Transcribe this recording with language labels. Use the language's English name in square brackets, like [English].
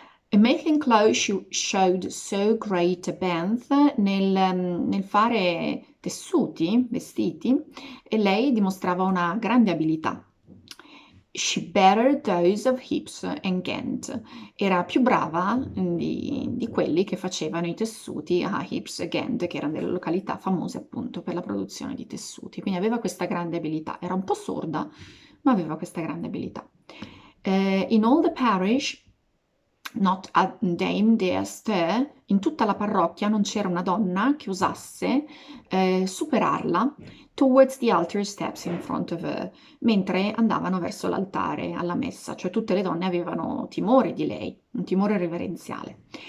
[English] In making clothes she showed so great a bent [Italian] nel fare tessuti, vestiti, e lei dimostrava una grande abilità. [English] She bettered those of Hips and Ghent. [Italian] Era più brava di quelli che facevano i tessuti a Hips e Ghent, che erano delle località famose appunto per la produzione di tessuti. Quindi aveva questa grande abilità. Era un po' sorda, ma aveva questa grande abilità. [English] In all the parish, not a dame dare stir, [Italian] in tutta la parrocchia non c'era una donna che osasse superarla [English] towards the altar steps in front of her, [Italian] mentre andavano verso l'altare alla messa, cioè tutte le donne avevano timore di lei, un timore reverenziale.